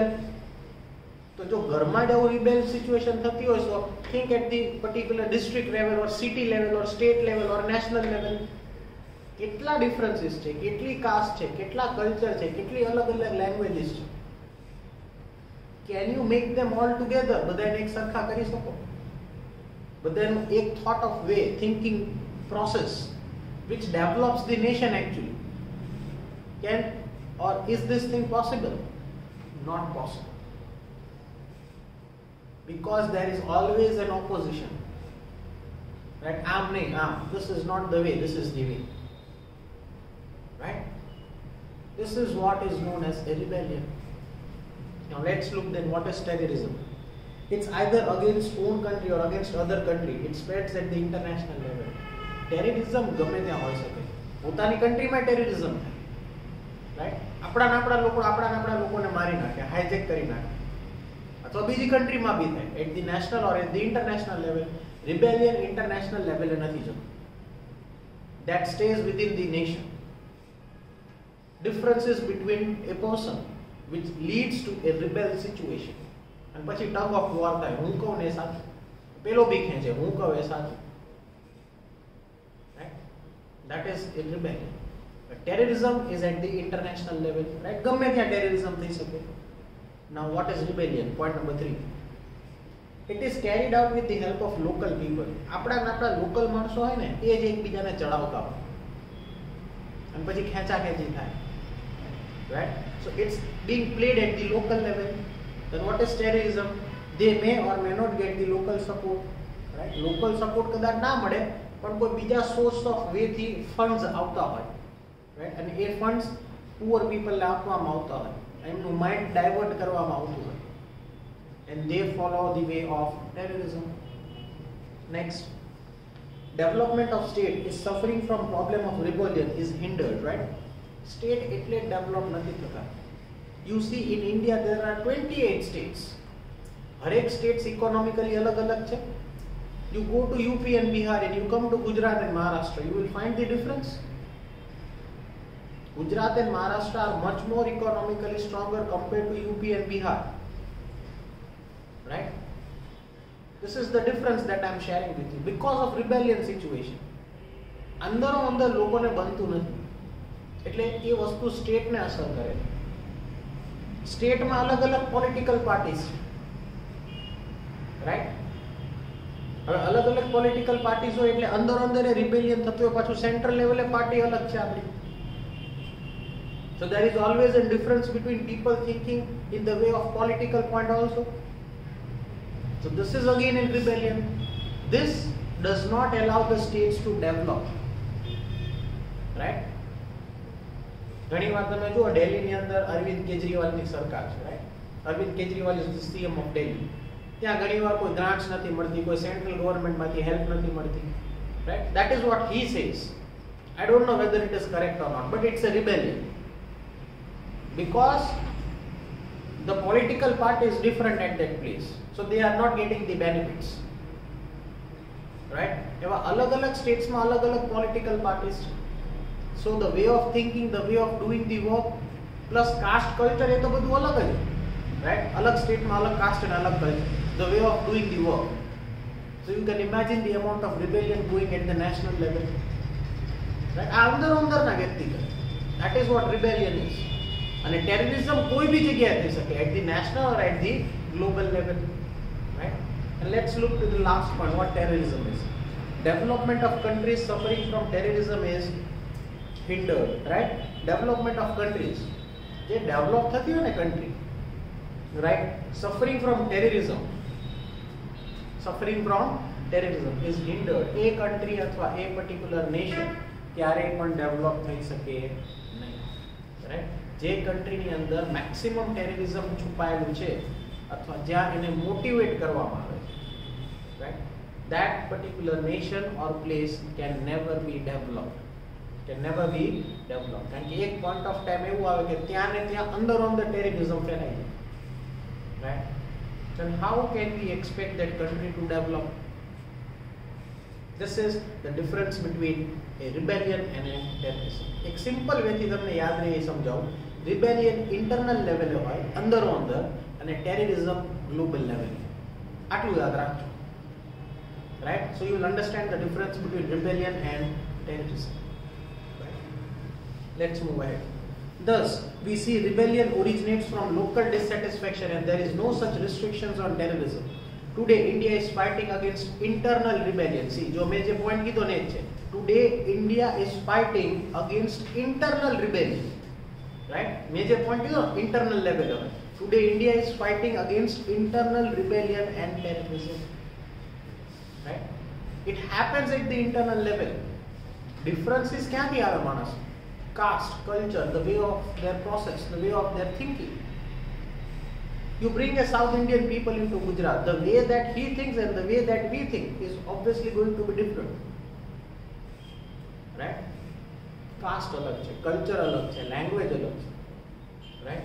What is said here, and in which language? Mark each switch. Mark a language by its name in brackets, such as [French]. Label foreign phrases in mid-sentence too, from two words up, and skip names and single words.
[Gujarati] તો જો ઘરમાં જ આવું [English] rebel situation [Gujarati] થતી હોય તો [English] think at the particular district level or city level or state level or national level. [Gujarati] કેટલા ડિફરન્સીસ છે, કેટલી કાસ્ટ છે, કેટલા કલ્ચર છે, કેટલી અલગ અલગ લેંગ્વેજીસ છે. [English] Can you make them all together? [Gujarati] બધાને એક સરખા કરી શકો? બધાનું એક [English] thought of way, thinking process which develops the nation actually. Can or is this thing possible? Not possible. Because there is always an opposition. [Hindi] Right? आम नहीं, आम. [English] This is not the way, this is the way. Right? This is what is known as a rebellion. Now let's look then what is terrorism. It's either against own country or against other country. It spreads at the international level. [Gujarati] Terrorism ગમે ત્યાં હોઈ શકે. પોતાની કન્ટ્રીમાં ટેરરિઝમ થાય, રાઈટ? આપણા લોકોને મારી નાખે, હાઈજેક કરી નાખે, અથવા બીજી કન્ટ્રીમાં બી થાય. [English] at the national or at the international level [Gujarati] રિબેલિયન ઇન્ટરનેશનલ લેવલે નથી જતું. [English] That stays within the nation. Differences between a person which leads to a rebel situation. [Gujarati] અને પછી [English] tug of war [Gujarati] થાય, હું કહું ને એ સાચું, પેલો બી ખેંચે, હું કહું એ સાચું. [English] That is a rebellion. But terrorism is at the international level, right? [Gujarati] ગમે ત્યાં terrorism થઈ શકે. [English] Now what is rebellion? Point number 3. It is carried out with the help of local people. [Gujarati] આપણા local માણસો હોય ને એ જ એકબીજાને ચડાવતા હોય અને પછી ખેંચાખેંચી થાય, [English] right? So it's being played at the local level. Then what is terrorism? They may or may not get the local support, right? Local support [Gujarati] કદાચ ના મળે પણ કોઈ બીજા [English] source of way [Gujarati] થી ફંડ્સ આવતા હોય, રાઈટ? અને એ ફંડ્સ [English] poor peopleને [Gujarati] આપવામાં આવતા હોય, એમનું [English] mind divert [Gujarati] કરવામાં આવતું હોય, [English] and they follow the way of terrorism. Next, development of state is suffering from problem of rebellion is hindered, right? [Gujarati] State એટલે ડેવલપ નથી થતા. [English] You see in India there are 28 states. [Gujarati] હરેક સ્ટેટ્સ ઇકોનોમિકલી અલગ અલગ છે. [English] You go to UP and Bihar and you come to Gujarat and Maharashtra, you will find the difference. Gujarat and Maharashtra are much more economically stronger compared to UP and Bihar. Right? This is the difference that I am sharing with you because of rebellion situation. [Gujarati] અંદરો અંદર લોકોને બનતું નથી, એટલે એ વસ્તુ સ્ટેટને અસર કરે. સ્ટેટમાં અલગ અલગ [English] political parties, [Gujarati] રાઈટ? હવે અલગ અલગ [English] political parties [Gujarati] હોય એટલે અંદર અંદર રિબેલિયન થતું હોય, પાછું [English] central levelે [Gujarati] પાર્ટી અલગ છે આપણી. [English] So there is always a difference between people thinking in the way of political point also. So this is again in rebellion. This does not allow the states to develop. Right? [Gujarati] ઘણી વાર તમે જુઓ દિલ્હીની અંદર અરવિંદ કેજરીવાલની સરકાર છે, રાઈટ? [English] Arvind Kejriwal is the CM of Delhi. [Gujarati] ત્યાં ઘણીવાર કોઈ ગ્રાન્ટ્સ નથી મળતી, કોઈ [English] central governmentમાંથી [Gujarati] હેલ્પ નથી મળતી, રાઈટ? [English] That is what he says. I don't know whether it is correct or not, but it's a rebellion. Because the political party is different at that place, so they are not getting the benefits, right? [Gujarati] એવા અલગ-અલગ સ્ટેટ્સમાં અલગ-અલગ [English] political parties [Gujarati] છે. [English] So the way of thinking, the way of doing the work, plus caste culture, [Gujarati] એ તો બધું અલગ જ, right? અલગ સ્ટેટમાં અલગ caste અને અલગ culture. [English] The way of doing the work. So you can imagine the amount of rebellion going at the national level, right? [Gujarati] આ અંદર-અંદરના વ્યક્તિ કરે. [English] That is what rebellion is. [Gujarati] અને ટેરરિઝમ કોઈ બી જગ્યાએ થઈ શકે, [English] at the national or at the global level, right? And let's look to the last point, what terrorism is. Development of countries suffering from terrorism is hindered, right? Development of countries, [Gujarati] જે ડેવલપ થતી હોય ને country, right? [English] Suffering from terrorism is hindered. [Gujarati] એ country અથવા એ [English] particular nation [Gujarati] ક્યારેય પણ ડેવલપ થઈ શકે નહીં, right? જે કન્ટ્રીની અંદર મેક્સિમમ ટેરરિઝમ છુપાયેલું છે અથવા જ્યાં એને મોટિવેટ કરવામાં આવે છે, રાઈટ, [English] that particular nation or place can never be developed. [Gujarati] કારણ કે એક [English] point of time [Gujarati] એવું આવે કે ત્યાં ને ત્યાં અંદર ટેરરિઝમ ફેલાઈ જાય, રાઈટ? [English] Then how can we expect that country to develop? This is the difference between a rebellion and a terrorism. [Gujarati] એક [English] simple wayથી [Gujarati] તમને યાદ રહે એ સમજાવું. રિબેલિયન [English] internal levelે [Gujarati] હોય, અંદરો અંદર, અને ટેરરિઝમ [English] global levelે. [Gujarati] આટલું યાદ રાખજો, રાઈટ? [English] So you will understand the difference between rebellion and terrorism. Let's move ahead. Thus, we see rebellion originates from local dissatisfaction and there is no such restrictions on terrorism. Today, India is fighting against internal rebellion. See, [Hindi] जो मैं जो point की तो नहीं है. [English] Today, India is fighting against internal rebellion. Right? Major point is internal level. Today India is fighting against internal rebellion and terrorism. Right? It happens at the internal level. [Gujarati] Differences ક્યાંથી આવે માણસ? [English] Caste, culture, the way of their process, the way of their thinking. You bring a South Indian people into Gujarat, the way that he thinks and the way that we think is obviously going to be different. [Gujarati] Right? Caste अलग છે, culture अलग છે, language अलग છે, [English] right?